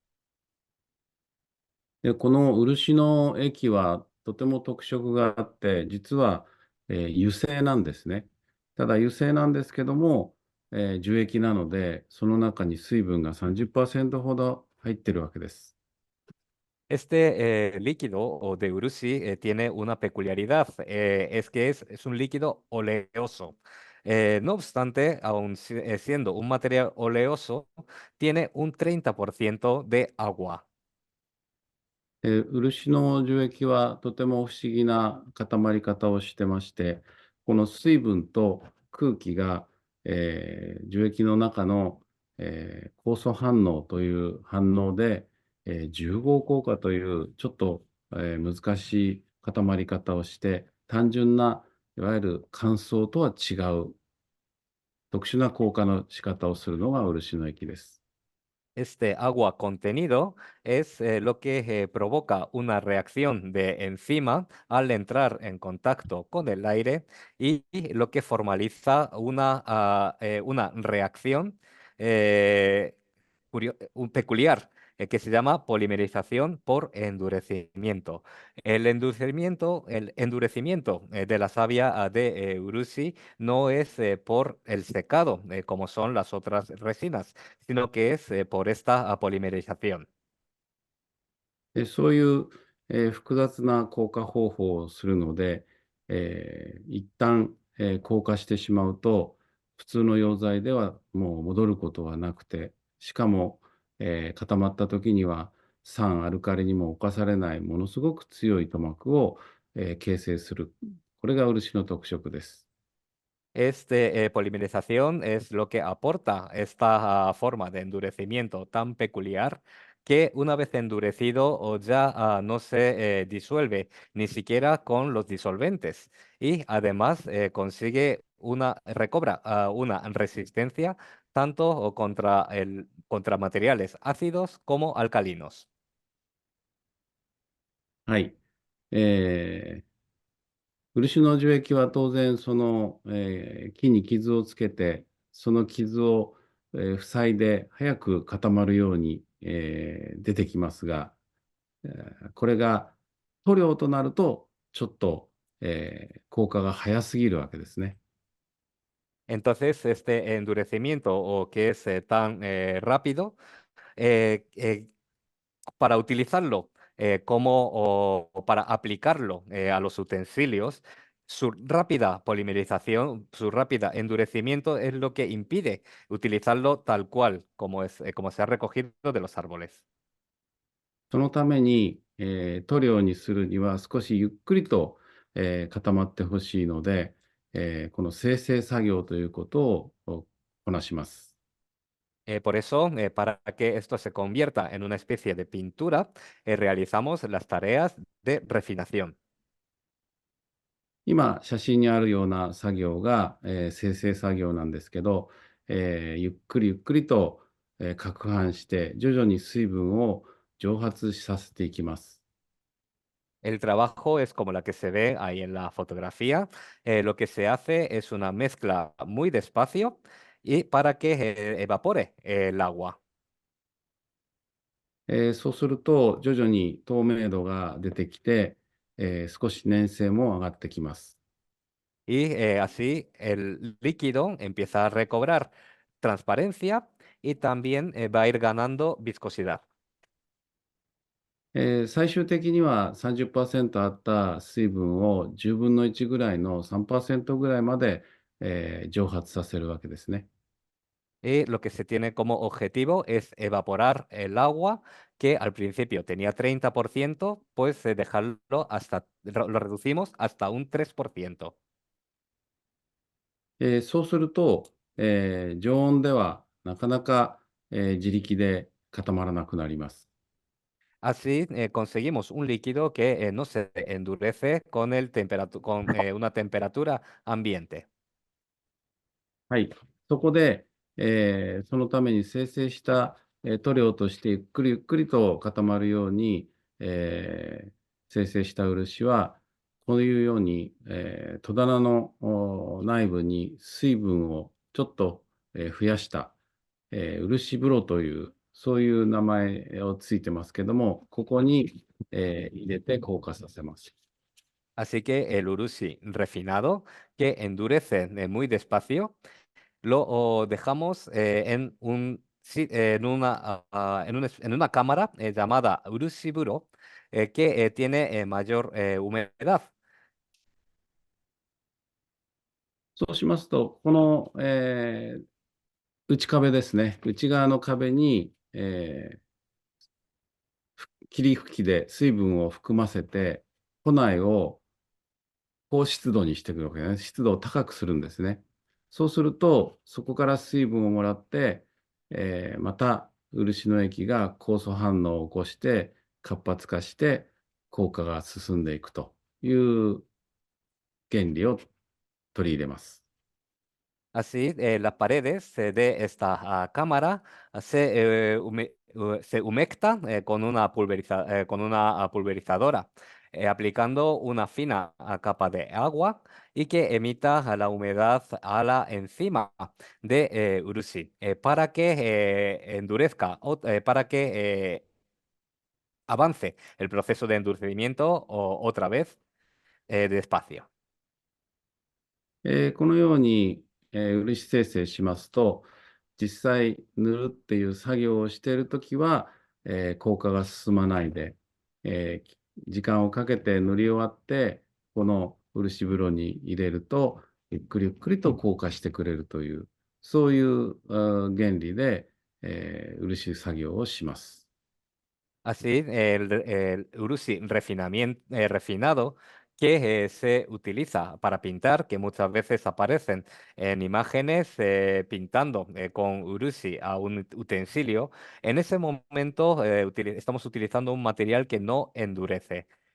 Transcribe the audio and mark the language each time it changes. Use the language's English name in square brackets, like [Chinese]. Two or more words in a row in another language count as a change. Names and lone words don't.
[Japanese] で、この漆の液はとても特色があって、実は、油性なんですね。ただ油性なんですけども、樹液なので、その中に水分が30%ほど入ってるわけです。 [Spanish] Este líquido o de urusi tiene una peculiaridad, es que es un líquido oleoso. No obstante, siendo un material oleoso, tiene un 30% de agua. [Japanese] 漆の樹液はとても不思議な固まり方をしてまして、この水分と空気が、樹液の中の、酵素反応という反応で、重合効果というちょっと、難しい固まり方をして、単純ないわゆる乾燥とは違う特殊な効果の仕方をするのが漆の液です。 [Spanish] Este agua contenido es lo que provoca una reacción de enzima al entrar en contacto con el aire y lo que formaliza una reacción eh, peculiar que se llama polimerización por endurecimiento. El endurecimiento de la savia de Urusi no es por el secado, como son las otras resinas, sino que es por esta polimerización. [Japanese] そういう、複雑な硬化方法をするので、一旦、硬化してしまうと、普通の溶剤ではもう戻ることはなくて、しかも、固まった時には酸アルカリにも侵されないものすごく強い塗膜を、形成する。これが漆の特色です。 [Spanish] Este polimerización es lo que aporta esta forma de endurecimiento tan peculiar que una vez endurecido o ya no se disuelve ni siquiera con los disolventes y además recobra una resistencia tanto contra materiales ácidos como alcalinos. [Japanese] はい。漆の樹液は当然その、木に傷をつけて、その傷を、塞いで早く固まるように、出てきますが、これが塗料となるとちょっと、効果が早すぎるわけですね。 [Spanish] Entonces, este endurecimiento o que es tan rápido, eh, eh, para utilizarlo o para aplicarlo a los utensilios, su rápida polimerización, su rápida endurecimiento es lo que impide utilizarlo tal cual como se ha recogido de los árboles. [Japanese] そのために、塗料にするには少しゆっくりと、固まってほしいので、この精製作業ということをこなします。 [Spanish] Por eso, para que esto se convierta en una especie de pintura, realizamos las tareas de refinación. [Japanese] 今、写真にあるような作業が、生成作業なんですけど、ゆっくりゆっくりと、攪拌して徐々に水分を蒸発させていきます。 [Spanish] El trabajo es como la que se ve ahí en la fotografía. Lo que se hace es una mezcla muy despacio y para que evapore el agua. [Japanese] そうすると徐々に透明度が出てきて、少し粘性も上がってきます。 [Spanish] Y así el líquido empieza a recobrar transparencia y también va a ir ganando viscosidad. [Japanese] 最終的には30%あった水分を10分の1ぐらいの3%ぐらいまで、蒸発させるわけですね。 [Spanish] Y lo que se tiene como objetivo es evaporar el agua que al principio tenía 30%, pues lo reducimos hasta un 3%. [Japanese] そうすると、常温ではなかなか、 自力で固まらなくなります。 [Spanish] Así conseguimos un líquido que no se endurece con una temperatura ambiente. [Japanese] はい。そこで、そのために生成した、塗料としてゆっくりゆっくりと固まるように、生成した漆は、こういうように、戸棚の内部に水分をちょっと、増やした、漆風呂という、そういう名前をついてますけども、ここに、入れて硬化させます。 [Spanish] Así que el urushi refinado, que endurece muy despacio, lo dejamos en una cámara llamada urushiburo, que tiene mayor humedad. [Japanese] そうしますと、この、内壁ですね。内側の壁に、霧吹きで水分を含ませて、庫内を高湿度にしていくわけですね。湿度を高くするんですね。そうすると、そこから水分をもらって、また漆の液が酵素反応を起こして活発化して効果が進んでいくという原理を取り入れます。 [Spanish] Así, las paredes de esta cámara se humectan con una pulverizadora, aplicando una fina capa de agua y que emita la humedad a la enzima de urushi para que endurezca o para que avance el proceso de endurecimiento otra vez despacio. [Japanese] このように、漆生成しますと、実際塗るっていう作業をしているときは、効果が進まないで、時間をかけて塗り終わって、この漆風呂に入れると、ゆっくりゆっくりと硬化してくれるという、そういう原理で、漆作業をします。 [Spanish] Así, el urushi refinado que se utiliza para pintar, que muchas veces aparecen en imágenes pintando con urushi a un utensilio, en ese momento estamos utilizando un material que no endurece.